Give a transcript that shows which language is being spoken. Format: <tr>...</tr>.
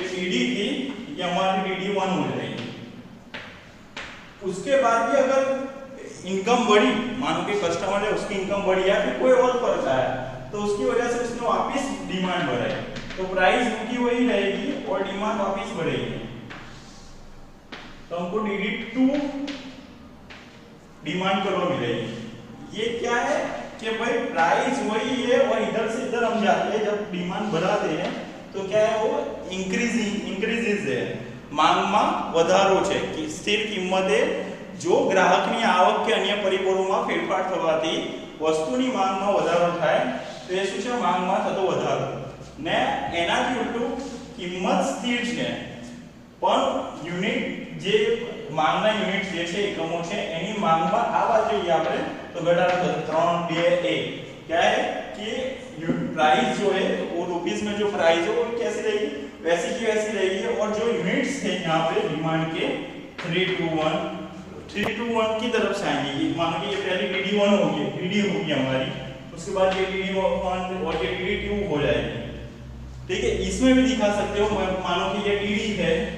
<hi>ये डीडी थी, ये हमारी DD1 हो जाएगी। उसके बाद भी अगर इनकम बढ़ी, मानो कि कस्टमर है उसकी इनकम बढ़ी या फिर कोई और फर्क आया, तो उसकी वजह से उसने वापस डिमांड बढ़ाई, तो प्राइस उनकी वही रहेगी और डिमांड वापस बढ़ेगी, तो हमको DD2 डिमांड कर्व मिलेगी। ये क्या है कि भाई प्राइस वही है और इधर से इधर हम जाते हैं, जब डिमांड बढ़ाते हैं तो क्या है, वो इंक्रीजेस है,</hi> <gu>માંગમાં વધારો છે, કે સ્થિર કિંમતે જો ગ્રાહકની આવક કે અન્ય પરિબળોમાં ફેરફાર થવાથી વસ્તુની માંગમાં વધારો થાય તો એ શું છે, માંગમાં થતો વધારો, ને એનાથી ઉલટું કિંમત સ્થિર છે પણ યુનિટ જે માંગના યુનિટ જે છે એકમો છે એની માંગમાં આવવા જોઈએ આપણે, તો ઘટાડો થશે 3, 2, 1।</gu> <hi>क्या है कि प्राइस जो है वो रुपीस में जो प्राइस है वो कैसी रहेगी, वैसी की वैसी रहेगी, और जो यूनिट्स है यहाँ पे डिमांड के 3 to 1 की तरफ से आएंगे। मानो कि ये पहले DD1 होगी, DD होगी हमारी, उसके बाद ये DD1 और ये DD2 हो जाएगी, ठीक है। इसमें भी दिखा सकते हो, मानो कि ये DD है</hi>